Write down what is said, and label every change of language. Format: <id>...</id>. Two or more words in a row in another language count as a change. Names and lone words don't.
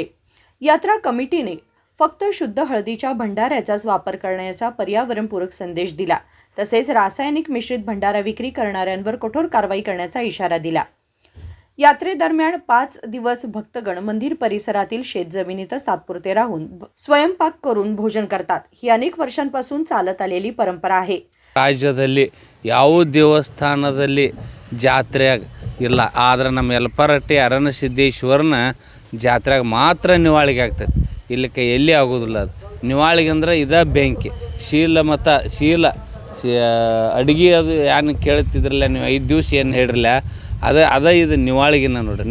<mr>यात्रा कमिटीने फक्त शुद्ध हळदीच्या भंडाऱ्याचाच वापर करण्याचा पर्यावरणपूरक संदेश दिला, तसेच रासायनिक मिश्रित भंडारा विक्री करणाऱ्यांवर कठोर कारवाई करण्याचा इशारा दिला। यात्रेदरम्यान 5 दिवस भक्तगण मंदिर परिसरातील शेतजमिनीतच तात्पुरते राहून स्वयंपाक करून भोजन करतात। ही अनेक वर्षांपासून चालत आलेली परंपरा आहे।</mr> <kn>ರಾಜ್ಯದಲ್ಲಿ ಯಾವ ದೇವಸ್ಥಾನದಲ್ಲಿ ಜಾತ್ರೆಯಾಗ ಇಲ್ಲ, ಆದ್ರೆ ನಮ್ಮ ಯಲಪರಟ್ಟಿ ಅರಣ್ಯ ಸಿದ್ದೇಶ್ವರನ ಜಾತ್ರೆಯಾಗ ಮಾತ್ರ ನಿವಾಳಿಗೆ ಆಗ್ತದೆ। ಇಲ್ಲಕ್ಕೆ ಎಲ್ಲಿ ಆಗೋದಿಲ್ಲ। ಅದು ನಿವಾಳಿಗೆ ಅಂದ್ರೆ ಇದ ಬೆಂಕಿ ಶೀಲ ಮತ್ತು ಶೀಲ ಅಡುಗೆ ಅದು ಏನು ಕೇಳ್ತಿದ್ರಲ್ಲ ನೀವು 5 ದಿವಸ ಏನು ಹೇಳಿರಲ್ಲ, ಅದ ಇದು ನಿವಾಳಿಗಿನ ನೋಡ್ರಿ।</kn>